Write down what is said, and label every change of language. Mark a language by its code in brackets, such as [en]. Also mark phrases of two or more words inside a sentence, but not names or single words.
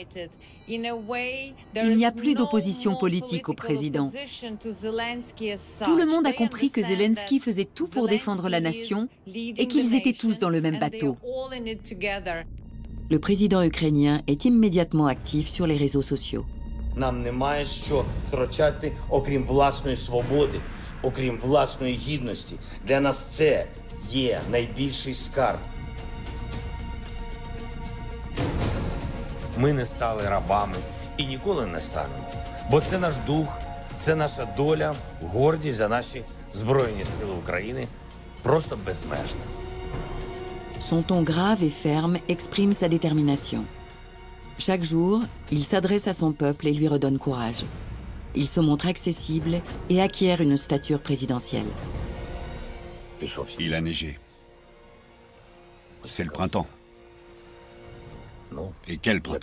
[fr] Il n'y a plus d'opposition politique au président. Tout le monde a compris que Zelensky faisait tout pour défendre la nation et qu'ils étaient tous dans le même bateau. Le président ukrainien est immédiatement actif sur les réseaux sociaux. [uk] Нам немає що втрачати, окрім власної свободи, окрім власної гідності. Для нас це є найбільший скарб. Ми не стали рабами і ніколи не станемо. Бо це наш дух, це наша доля, гордість за наші Збройні Сили України просто безмежна. [fr] Son ton grave et ferme exprime sa détermination. Chaque jour, il s'adresse à son peuple et lui redonne courage. Il se montre accessible et acquiert une stature présidentielle. Il a neigé. C'est le printemps. Et quel printemps?